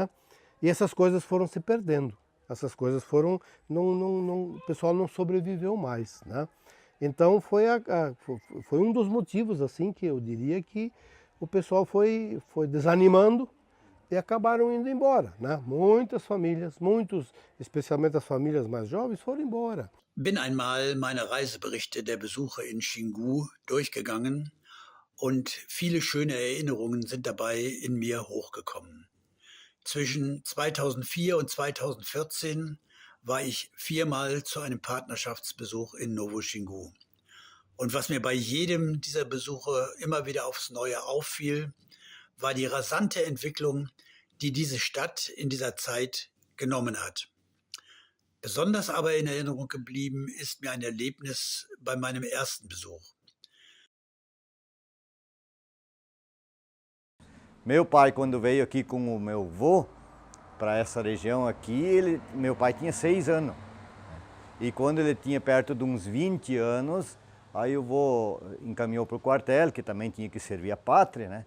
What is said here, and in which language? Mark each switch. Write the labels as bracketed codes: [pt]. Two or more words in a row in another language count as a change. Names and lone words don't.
[pt] E essas coisas foram se perdendo. Essas coisas foram, o pessoal não sobreviveu mais, né? Então foi um dos motivos assim que eu diria que o pessoal foi desanimando e acabaram indo embora, né? Muitas famílias, especialmente as famílias mais jovens, foram embora. [de] Bin einmal meine Reiseberichte der Besuche in Xingu durchgegangen und viele schöne Erinnerungen sind dabei in mir hochgekommen. Zwischen 2004 und 2014 war ich 4-mal zu einem Partnerschaftsbesuch in Novo Xingu. Und was mir bei jedem dieser Besuche immer wieder aufs Neue auffiel, war die rasante Entwicklung, die diese Stadt in dieser Zeit genommen hat. Besonders aber in Erinnerung geblieben ist mir ein Erlebnis bei meinem ersten Besuch. [pt] Meu pai, quando veio aqui com o meu avô para essa região aqui, meu pai tinha 6 anos. E quando ele tinha perto de uns 20 anos, aí o vô encaminhou para o quartel, que também tinha que servir a pátria, né?